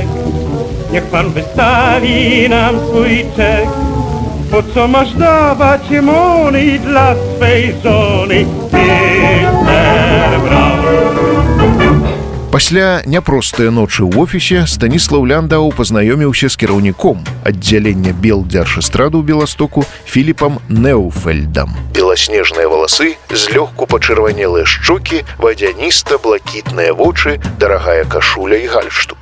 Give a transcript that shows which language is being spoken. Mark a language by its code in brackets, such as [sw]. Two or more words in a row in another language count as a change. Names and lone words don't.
[pl] Niech pan wystawi nam swój czek. Po co masz dawać money dla swej żony, Mr. Brown? [be] Пасля няпростыя ночы ў офісе Станіслаў Ляндау пазнаёміўся з кіраўніком аддзялення белдзяржэстрады ў Беластоку Філіпам Неуфельдам. Беласнежныя валасы, злёгку пачырванелыя шчокі, вадзяніста-блакітныя вочы, дарагая кашуля і гальштук.